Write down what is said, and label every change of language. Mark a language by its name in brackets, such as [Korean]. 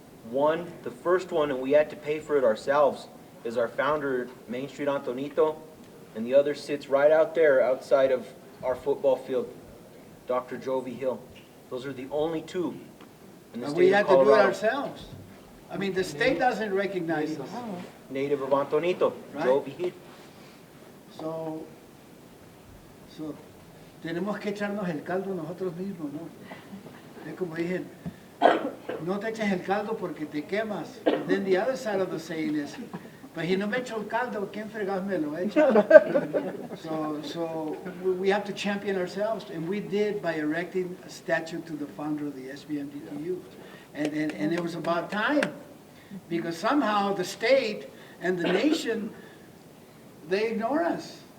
[English] One, the first one, and we had to pay for it ourselves, is our founder, Main Street Antonito, and the other sits right out there outside of our football field, Dr. Jovi Hill. Those are the only two in the state of Colorado. We had to do it ourselves. I mean, the state doesn't recognize us. Native of Antonito, Right. Jovi Hill. [Spanish] So, tenemos que echarnos el caldo nosotros mismos, ¿no? Es como dije, no te eches el caldo porque te quemas. And then the other side of the saying is, pues si no me echo el caldo, ¿quién fregados me lo echa? [English] So we have to champion ourselves, and we did by erecting a statue to the founder of the SPMDTU. And it was about time, because somehow the state and the nation, they ignore us.